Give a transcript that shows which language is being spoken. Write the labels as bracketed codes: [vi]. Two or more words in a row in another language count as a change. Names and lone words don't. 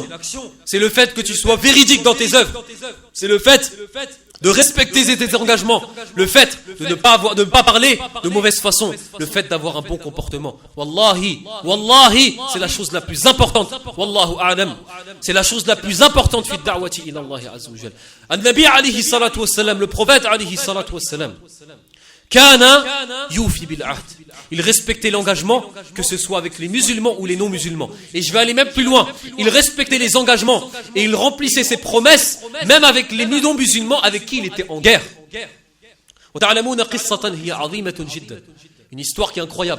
[fr] C'est le fait que tu sois véridique dans tes œuvres. C'est le fait de respecter tes engagements, le fait de ne pas parler de mauvaise façon, le fait d'avoir un bon comportement. Wallahi, c'est la chose la plus importante. [ar] والله أعلم. [fr] C'est la chose la plus importante [ar] في الدعوة إلى الله عز وجل. النبي عليه الصلاة والسلام, [fr] le prophète [ar] عليه الصلاة والسلام، كان يوفي بالعهد. [fr] Il respectait l'engagement, que ce soit avec les musulmans ou les non-musulmans. Et je vais aller même plus loin. Il respectait les engagements et il remplissait ses promesses, même avec les non-musulmans avec qui il était en guerre. Une histoire qui est incroyable.